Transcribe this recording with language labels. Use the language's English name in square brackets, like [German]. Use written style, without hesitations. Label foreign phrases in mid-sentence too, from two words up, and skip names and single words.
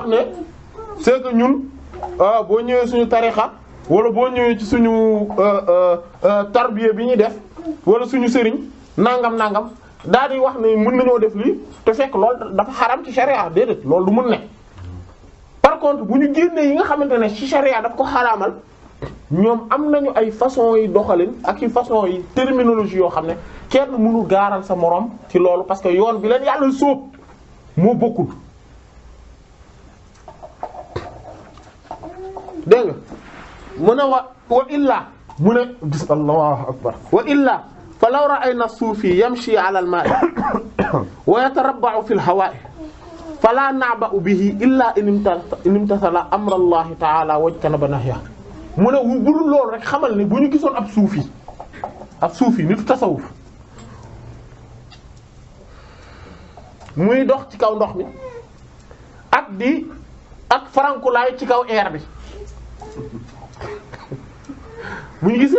[Wolof] ne [French] c'est que [Wolof] ñun boo ñëwee suñu tarixa wala boo ñëwee ci suñu tarbiya bi ñuy def wala suñu sëriñ nangam daal di wax ne mën nañoo def lii te fekk loolu dafa xaram ci sharia déedéet loolu du mën ne [French] par contre [Wolof] bu ñu génnee yi nga xamante ne ci sharia daf ko xaraamal ñoom am nañu ay façon yi doxalin ak i façon yi terminologie yoo xam ne kenn mënu gaaral sa moroom ci loolu [French] parce que [Wolof] yoon bi leen yàlla sóob moo bokkul dégg nga mu ne [Arabic] وإلا [Wolof] mu ne gis [Arabic] الله أكبر وإلا فلو رأينا صوفيا يمشي على الماء ويتربع في الهواء فلا نعبأ به إلا إن امتثل أمر الله تعالى واجتنب نهيه [Wolof] mu ne bu dul loolu rek xamal ne bu ñu gisoon ab suufi nitu tasawuf muy dox ci kaw ndox mi ak farankulaay ci kaw air bi bu ñu gisee